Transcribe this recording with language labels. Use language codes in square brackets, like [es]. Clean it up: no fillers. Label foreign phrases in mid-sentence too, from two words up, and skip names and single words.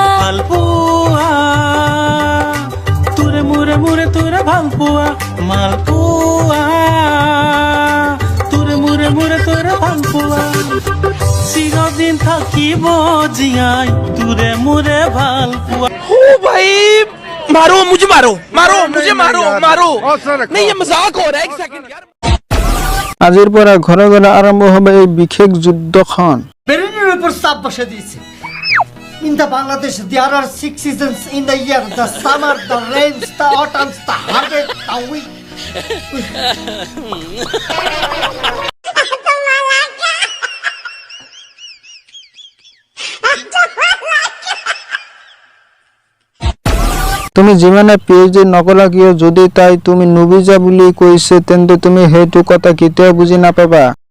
[as] ভাল পোৱা, তোৰে মোৰে মোৰে তোৰে ভাল পোৱা, মাল পোৱা, তোৰে মোৰে মোৰে তোৰে ভাল পোৱা, চিৰদিন থাকিব জীয়াই তোৰে মোৰে ভাল পোৱা। [hi] ओ भाई मारो मुझे, मारो मारो मुझे, मारो मारो नहीं, ये मजाक हो रहा है। एक सेकंड यार। [as] আজিৰ পৰা ঘৰে ঘৰে আৰম্ভ হ'ব এই বিশেষ যুদ্ধখন। [bn] ব্রেনের উপর চাপ বসে দিয়েছে। [en] In the Bangladesh, there are 6 seasons in the year: the summer, the rains, the autumns, the harvest, the winter. [as] তুমি যিমানে পিএইচডি নকৰা কিয়, যদি তাই তুমি নুবুজা বুলি কৈছে তেন্তে তুমি সেইটো কথা কেতিয়াও বুজি নাপাবা।